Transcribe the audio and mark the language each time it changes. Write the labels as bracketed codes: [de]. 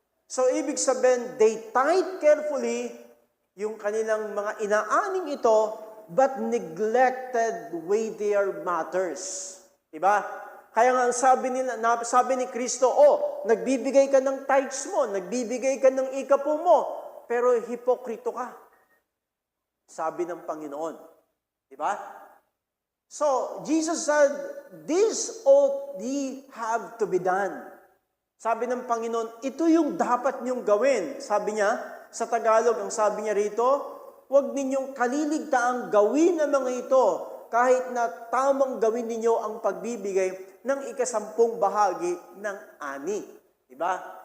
[tl] So, ibig sabihin, [en] they tithe carefully [tl] yung kanilang mga inaaning ito, [en] but neglected weightier matters. [tl] Diba? Kaya nga sabi ni Kristo, nagbibigay ka ng tithes mo, nagbibigay ka ng ikapo mo, pero hipokrito ka. Sabi ng Panginoon. Diba? [en] So, Jesus said, this ought ye have to be done. [tl] Sabi ng Panginoon, ito yung dapat niyong gawin. Sabi niya, sa Tagalog, ang sabi niya rito, huwag ninyong kaliligtaang gawin ang mga ito, kahit na tamang gawin ninyo ang pagbibigay ng 10 bahagi ng ani. Diba?